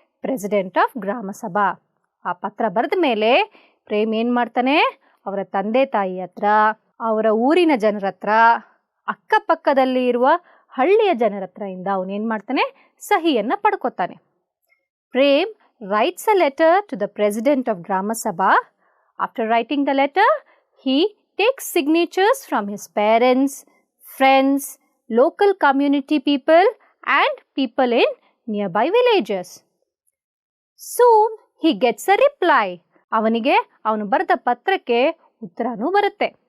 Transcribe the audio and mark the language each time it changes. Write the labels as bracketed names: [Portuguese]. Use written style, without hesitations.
[English] President of Grama Sabha. [Kannada] ಆ ಪತ್ರ ಬರೆದ ಮೇಲೆ ಪ್ರೇಮ್ ಏನು ಮಾಡ್ತಾನೆ, ಅವರ ತಂದೆ ತಾಯಿ ಹತ್ರ, ಅವರ ಊರಿನ ಜನರ ಹತ್ರ, ಅಕ್ಕಪಕ್ಕದಲ್ಲಿ ಇರುವ ಹಳ್ಳಿಯ ಜನರ ಹತ್ರ ಇಂದ ಅವನೇನು ಮಾಡ್ತಾನೆ, ಸಹಿಯನ್ನು ಪಡ್ಕೊತಾನೆ. [English] Prem writes a letter to the president of Grama Sabha. After writing the letter, he takes signatures from his parents, friends, local community people and people in nearby villages. Soon he gets a reply. [Kannada] ಅವನಿಗೆ ಅವನು ಬರೆದ ಪತ್ರಕ್ಕೆ ಉತ್ತರನೂ ಬರುತ್ತೆ.